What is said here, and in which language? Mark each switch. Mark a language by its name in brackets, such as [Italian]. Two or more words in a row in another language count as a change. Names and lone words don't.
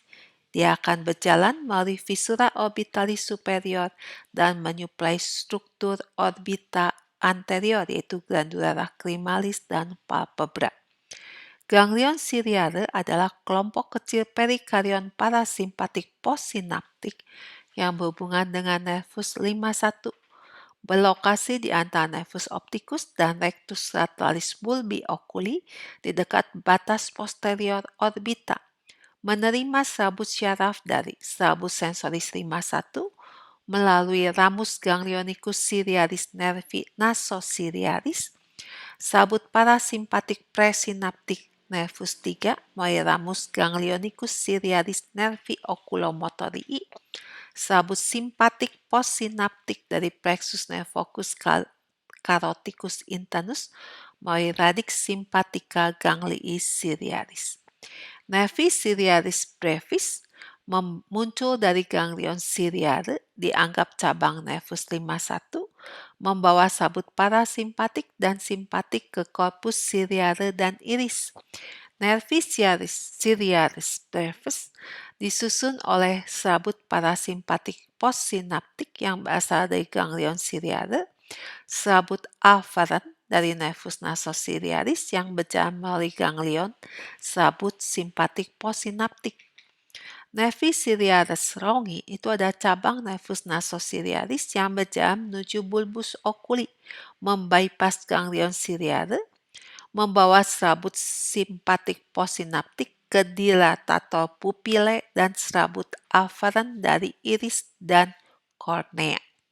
[Indonesian] Dia akan berjalan melalui [Latin] visura orbitalis superior [Indonesian] dan menyuplai struktur orbita anterior, yaitu [Latin] glandula lacrimalis [Indonesian] dan palpebra. [Latin] Ganglion ciliare [Indonesian] adalah kelompok kecil perikarion parasimpatik postsinaptik yang berhubungan dengan nervus 51, berlokasi di antara [Latin] nervus opticus [Indonesian] dan [Latin] rectus lateralis bulbi oculi [Indonesian] di dekat batas posterior orbita, menerima serabut syaraf dari serabut sensoris 51 melalui [Latin] ramus ganglionicus ciliaris nervi nasociliaris, [Indonesian] serabut parasimpatik presinaptik nervus 3 melalui [Latin] ramus ganglionicus ciliaris nervi oculomotorii, [Indonesian] serabut simpatik postsinaptik dari [Latin] plexus nervocus caroticus internus [Indonesian] melalui [Latin] radix simpatica ganglii ciliaris. Nervi ciliaris brevis [Indonesian] muncul dari [Latin] ganglion ciliare, [Indonesian] dianggap cabang nervus 51, membawa sabut parasimpatik dan simpatik ke [Latin] korpus ciliare [Indonesian] dan iris. [Latin] Nervi ciliaris brevis [Indonesian] disusun oleh sabut parasimpatik postsinaptik yang berasal dari [Latin] ganglion ciliare, [Indonesian] serabut afferent dari [Latin] nervus nasociliaris [Indonesian] yang berjalan melalui ganglion, serabut simpatik postsinaptik. [Latin] Nervi ciliaris longi [Indonesian] itu ada cabang [Latin] nervus nasociliaris [Indonesian] yang berjalan menuju [Latin] bulbus oculi, [Indonesian] membypass [Latin] ganglion ciliare, [Indonesian] membawa serabut simpatik postsinaptik ke [Latin] dilatator pupile [Indonesian] dan serabut afferent dari iris dan kornea.